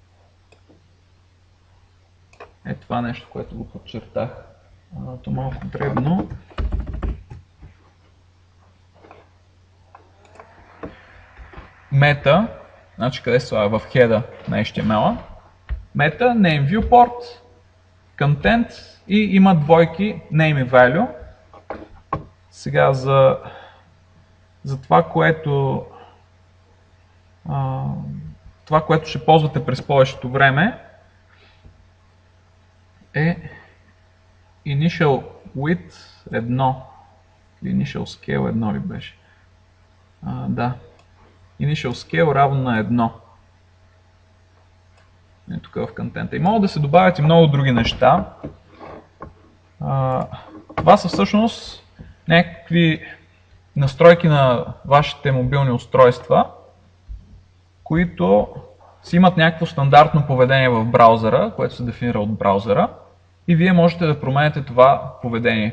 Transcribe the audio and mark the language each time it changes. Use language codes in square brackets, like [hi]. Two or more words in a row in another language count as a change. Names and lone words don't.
[bg] Е това нещо, което го подчертах. То малко дребно. Мета, значи къде се слага? В header на HTML-а. Мета, [en] name viewport, content [bg] и има двойки name и value. Сега за това, което ще ползвате през повечето време е [en] initial width 1 [bg] или [en] initial scale 1 [bg] ли беше? Да. [en] Initial scale [bg] равно на 1. Е тук в контента. И могат да се добавят и много други неща. Това са всъщност някакви настройки на вашите мобилни устройства, които си имат някакво стандартно поведение в браузъра, което се дефинира от браузъра, и вие можете да променяте това поведение.